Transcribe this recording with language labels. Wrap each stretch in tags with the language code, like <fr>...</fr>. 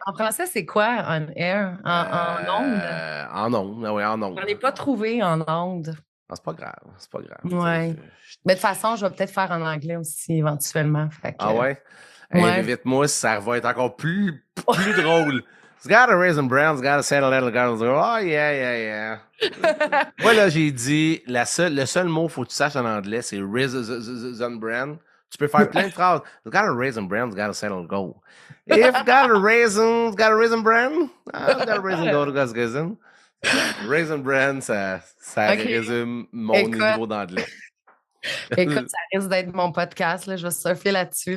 <fr>En français, c'est quoi on air? En onde? En ondes, oui, en ondes. J'en ai pas trouvé en onde. Ah, c'est pas grave, c'est pas grave. Ouais. Mais de toute façon, je vais peut-être faire en anglais aussi éventuellement. Fait que, Ah ouais? ouais. Invite-moi, ça va être encore plus drôle.</fr> <en>It's got a raisin brown, it's got a settle little girl. Oh, yeah.</en> <fr>Moi, là, j'ai dit, le seul mot qu'il faut que tu saches en anglais, c'est raisin brand. Tu peux faire plein de phrases.</fr> <en>It's got a raisin brand, it's got a settle go. If got a raisin, it's got a raisin brand. It's got a raisin go, it's got a raisin.</en> <fr>Raisin brand, ça</fr> <en>Okay.</en> <fr>résume mon niveau d'anglais. Écoute, ça risque d'être mon podcast. Là. Je vais surfer là-dessus.</fr>